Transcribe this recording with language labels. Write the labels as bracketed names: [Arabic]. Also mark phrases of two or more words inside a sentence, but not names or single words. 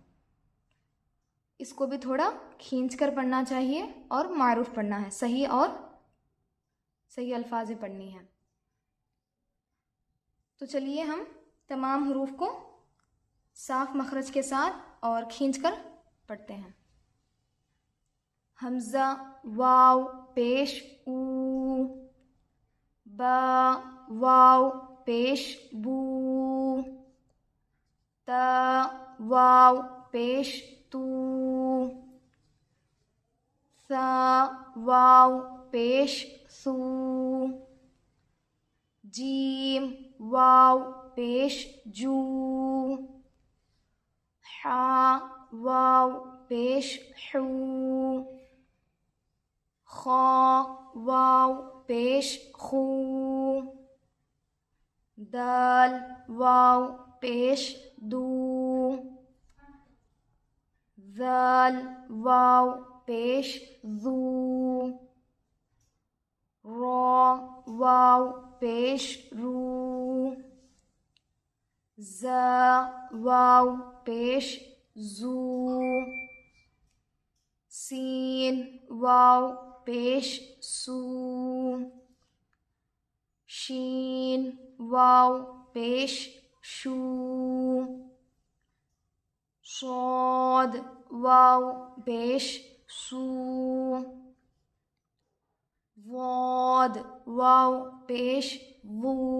[Urdu] اس کو بھی تھوڑا کھینچ کر پڑھنا چاہیے اور معروف پڑھنا ہے، صحیح الفاظ پڑھنی ہے۔ تو چلیے ہم تمام حروف کو صاف مخرج کے ساتھ اور کھینچ کر پڑھتے ہیں۔ حمزہ، واو پیش او، با، واو پیش بو، تا، واو پیش تو، ثا، واو پیش ثو، جیم، واو پیش جو، حا، واو پیش حو، خا، واو پیش خو، دال، واو پیش دو، ذال، واو پیش ذو، را، واو پیش رو، زا، واو پیش زو، سین، واو پیش سو، شین، واو پیش شو، صاد، واو پیش سو، ضاد، واو پیش وو،